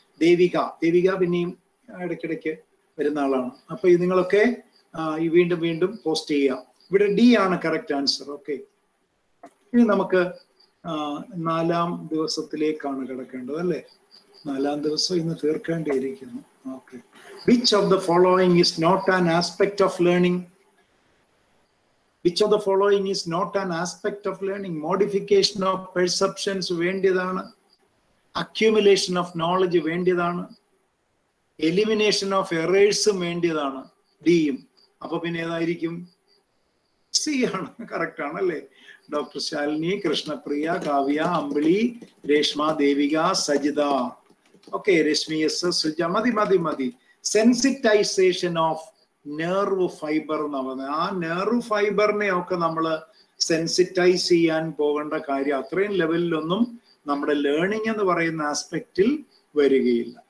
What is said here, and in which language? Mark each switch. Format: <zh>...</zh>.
<ml>ദേവിക പിന്നെയും ഇടയ്ക്കിടയ്ക്ക് വരുന്ന ആളാണ്. അപ്പൊ ഇത് നിങ്ങളൊക്കെ വീണ്ടും പോസ്റ്റ് ചെയ്യാം. ഇവിടെ ഡി ആണ് കറക്റ്റ് ആൻസർ. ഓക്കെ, ഇനി നമുക്ക് 4ാം ദിവസത്തിലേക്കാണ് കിടക്കേണ്ടത് അല്ലേ? 4ാം ദിവസം ഇന്ന് തീർക്കേണ്ടിയിരിക്കുന്നു.</ml> <en>Okay. Which of the following is not an aspect of learning? Which of the following is not an aspect of learning? Modification of perceptions</en> <ml>വേണ്ടിയതാണ്.</ml> <en>Accumulation of knowledge</en> <ml>വേണ്ടിയതാണ്.</ml> <en>Elimination of errors വേണ്ടിയതാണ്.</en> <ml>ഡിയും. അപ്പൊ പിന്നെ ഏതായിരിക്കും? C ആണ്. Correct ആണല്ലേ? Doctor Shalini, Krishnapriya, Kavya, അമ്പിളി, Reshma, Devika, Sajitha. Okay, Rashmi S, Suja. മതി. Sensitisation of nerve fibre എന്ന് പറഞ്ഞത്. ആ നെർവ് ഫൈബറിനെ ഒക്കെ നമ്മൾ സെൻസിറ്റൈസ് ചെയ്യാൻ പോകേണ്ട കാര്യം അത്രയും ലെവലിലൊന്നും നമ്മുടെ ലേണിംഗ് എന്ന് പറയുന്ന ആസ്പെക്റ്റിൽ വരികയില്ല.</ml>